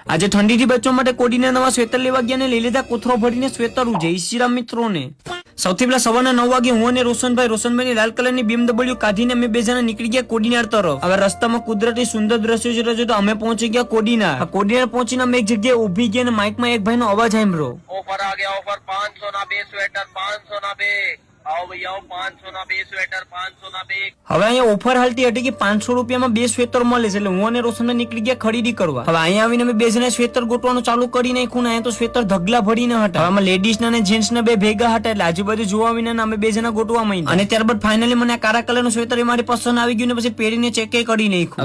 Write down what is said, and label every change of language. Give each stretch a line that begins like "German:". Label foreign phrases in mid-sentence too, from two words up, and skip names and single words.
Gujarati: આજે ઠંડીથી બચવા માટે કોડીના નવા સ્વેટર લેવા ગયા ને લઈ લીધા કોથરો ભરીને સ્વેટર. જય શ્રી રામ મિત્રોને. સૌથી પહેલા સવારના 9 વાગે હું અને રોશનભાઈ લાલ કલરની BMW કાઢીને અમે બે જણા નીકળી ગયા કોડીનાર તરફ. હવે રસ્તામાં કુદરતી સુંદર દ્રશ્યો જોતા જોતા અમે પહોંચી ગયા કોડીનાર. કોડીનાર પહોંચીને અમે એક જગ્યાએ ઉભી ગયા અને માઇકમાં એક ભાઈનો અવાજ સાંભળ્યો.
Hindi: ऑफर आ गया ऑफर
Gujarati: 500 ના 2 સ્વેટર 500 ना 2
Hindi: आओ भैया आओ
Gujarati: 500 ના 2 સ્વેટર 500 ના 2. હવે અહીંયા ઓફર હાલતી હતી કે 500 રૂપિયામાં 2 સ્વેટર મળે છે એટલે હું અને રોશનભાઈ નીકળી ગયા ખરીદી કરવા. હવે અહીંયા આવીને અમે બે જણા સ્વેટર ગોતવાનું ચાલુ કરી નાખ્યું ને અહીંયા તો સ્વેટર ધગલા ભરીને હતા. આમાં લેડીઝ ના અને જેન્ટ્સ ના બે ભેગા હતા એટલે આજુબાજુ જોવા વિના અમે બે જણા ગોતવા માંડ્યા. અને ત્યારબાદ ફાઇનલી મને આ કાળા કલરનું સ્વેટર એ મારી પસંદ આવી ગયું ને પછી પહેરીને ચેક કરી નાખ્યું.